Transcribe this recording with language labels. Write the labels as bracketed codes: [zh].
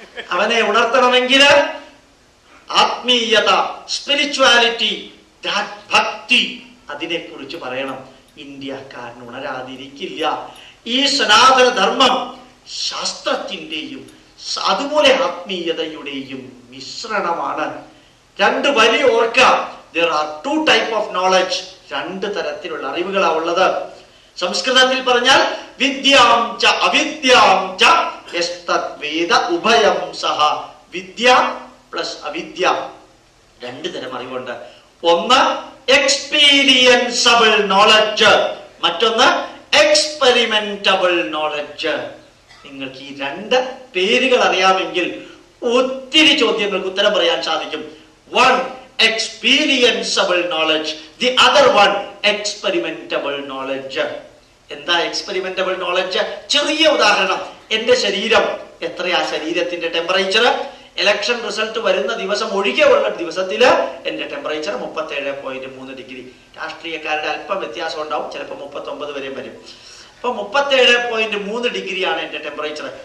[ml] അവനെ ഉണർത്തണമെങ്കിൽ ആത്മീയത, സ്പിരിച്വാലിറ്റി, ഭക്തി, അതിനെക്കുറിച്ച് പറയണം. ഇന്ത്യക്കാരൻ ഉണരാതിരിക്കില്ല. ഈ സനാതന ധർമ്മം ശാസ്ത്രത്തിന്റെയും അതുപോലെ ആത്മീയതയുടെയും മിശ്രണമാണ്. 2 വരി ഓർക്കുക. [en] There are 2 type of knowledge. [ml] 2 തരത്തിലുള്ള അറിവുകളാണ് ഉള്ളത്. സംസ്കൃതത്തിൽ പറഞ്ഞാൽ [sa] വിദ്യാം ച അവിദ്യാം ച യസ്തത് വേദ ഉഭയം സഹ. [ml] വിദ്യ പ്ലസ് അവിദ്യ, 2 തരം അറിവുണ്ട്. ഒന്ന് എക്സ്പീരിയൻസബിൾ നോളജ്, മറ്റൊന്ന് എക്സ്പെരിമെന്റബിൾ നോളജ്. നിങ്ങൾക്ക് ഈ 2 പേരുകൾ അറിയാമെങ്കിൽ ഒത്തിരി ചോദ്യങ്ങൾക്ക് ഉത്തരം പറയാൻ സാധിക്കും. [en] One experienceable knowledge, the other one experimentable knowledge. [ml] എന്താ എക്സ്പെരിമെന്റബിൾ നോളജ്? ചെറിയ ഉദാഹരണം, എന്റെ ശരീരം എത്രയാ, ശരീരത്തിന്റെ ടെമ്പറേച്ചർ ഇലക്ഷൻ റിസൾട്ട് വരുന്ന ദിവസം ഒഴികെയുള്ള ദിവസത്തില് എന്റെ ടെമ്പറേച്ചർ 37.3 ഡിഗ്രി. രാഷ്ട്രീയക്കാരുടെ അല്പം വ്യത്യാസം ഉണ്ടാവും, ചിലപ്പോൾ 39 വരെയും വരും. അപ്പൊ 37.3 ഡിഗ്രിയാണ് എന്റെ ടെമ്പറേച്ചർ.